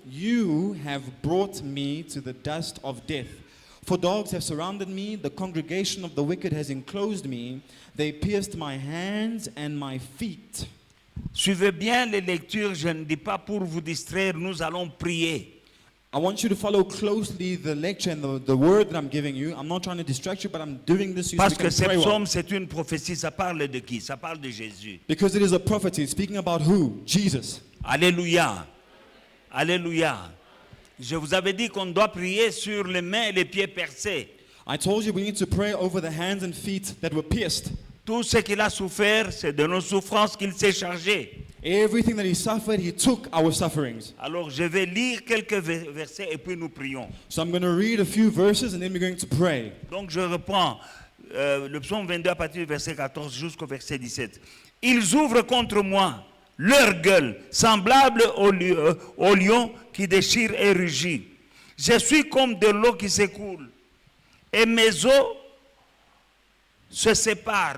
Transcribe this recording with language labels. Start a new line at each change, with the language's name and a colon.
English: You have brought me to the dust of death. For dogs have surrounded me, the congregation of the wicked has enclosed me. They pierced my hands and my feet.
French: Suivez bien les lectures, je ne dis pas pour vous distraire, nous allons prier.
English: I want you to follow closely the lecture and the word that I'm giving you. I'm not trying to distract you, but I'm doing this so
French: Parce
English: you
French: que
English: can
French: ce
English: pray well.
French: psaume, c'est une prophétie, ça parle de qui? Ça parle de Jésus.
English: Because it is a prophecy speaking about who? Jesus. Alléluia. Alléluia.
French: Je vous avais dit qu'on doit prier sur les mains et les pieds percés.
English: I told you we need to pray over the hands and feet that were pierced.
French: Tout ce qu'il a souffert, c'est de nos souffrances qu'il s'est chargé.
English: Everything that he suffered, he took our sufferings.
French: Alors je vais lire quelques versets et puis nous prions.
English: So I'm going to read a few verses and then we're going to pray.
French: Donc je reprends le psaume 22 à partir du verset 14 jusqu'au verset 17. Ils ouvrent contre moi leur gueule, semblable au lion qui déchire et rugit. Je suis comme de l'eau qui s'écoule, et mes os se séparent.